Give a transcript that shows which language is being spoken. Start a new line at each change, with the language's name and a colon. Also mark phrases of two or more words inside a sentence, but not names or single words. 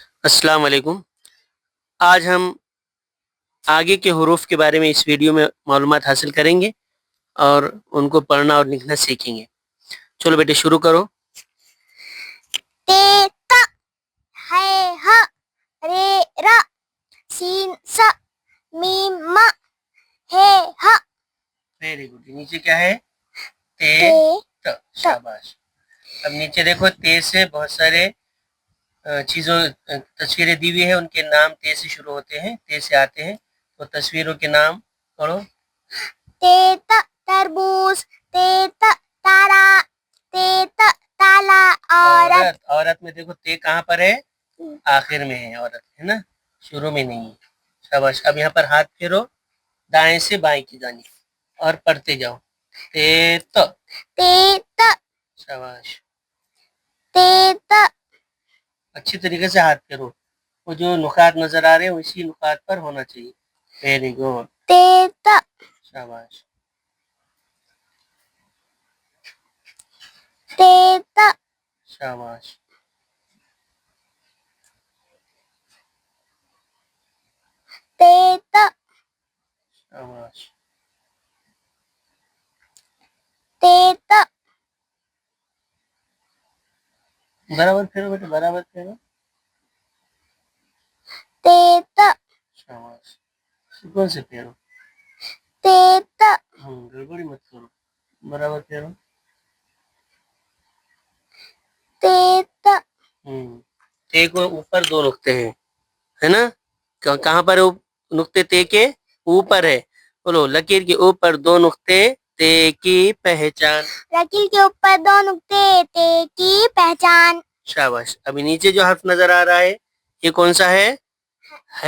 Arabic: السلام علیکم.
Urdu: آج ہم آگے کے حروف کے بارے میں اس ویڈیو میں معلومات حاصل کریں گے اور ان کو پڑھنا اور لکھنا سیکھیں گے. چلو بیٹے شروع کرو. تے ت ہے ہ رے ر سین س میم م ہے ہ.
English: very good.
Urdu: نیچے کیا ہے? تے تے ت۔ شاباش. اب نیچے دیکھو، تے سے بہت سارے چیزوں تصویریں دی ہوئی ہے، ان کے نام تے سے شروع ہوتے ہیں، تے سے آتے ہیں. تو تصویروں کے نام پڑھو. تے ت تربوز، تے ت تارا، تے ت تالا, عورت. عورت میں دیکھو تے کہاں پر ہے؟ آخر میں ہے عورت، ہے نا، شروع میں نہیں ہے. شاباش. اب یہاں پر ہاتھ پھیرو دائیں سے بائیں کی جانب اور پڑھتے جاؤ. تے ت. تے ت شاباش. تے ت اچھی طریقے سے ہاتھ پھیرو، وہ جو نقاط نظر آ رہے ہیں اسی نقاط پر ہونا چاہیے.
English: very good.
Urdu: تے ت شاباش. تے ت شاباش. تے ت شاباش. تے ت برابر پھیرو بیٹے، برابر پھیرو. تے ت شاباش۔ سکون سے پھیرو. تے ت گڑبڑی مت کرو، برابر پھیرو. تے ت تے کو اوپر دو نقطے ہیں، ہے نا? کہاں پر ہے نقطے؟ تے کے اوپر ہے. بولو، لکیر کے اوپر دو نقطے، تے کی پہچان. لکیر کے اوپر دو نقطے، تے کی پہچان. شاباش. ابھی نیچے جو حرف نظر آ رہا ہے یہ کون سا ہے?